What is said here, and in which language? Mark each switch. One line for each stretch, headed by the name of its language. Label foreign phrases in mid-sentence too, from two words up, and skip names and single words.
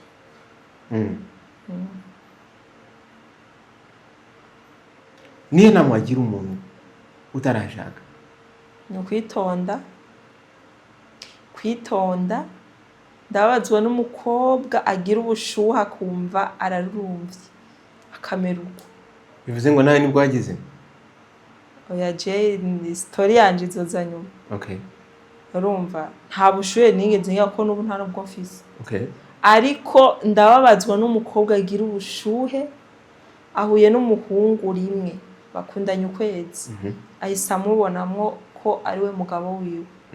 Rundi: Niyo nama wagira umuntu utarashaka? Ni kwitonda. Ndababazwa n'umukobwa agira ubushuha akumva ararumvye akamera uko. Bivuze ngo nawe nibwo wagize? Oya je ni story yanje izoza nyuma. Okay. Urumva nta bushuhe nigeze ngira ko n'ubu nta nubwo mfise. Okay. Ariko ndababazwa n'umukobwa agira ubushuhe ahuye n'umuhungu rimwe bakundanye ukwezi. Ahisa amubonamwo ko ari we mugabo wiwe.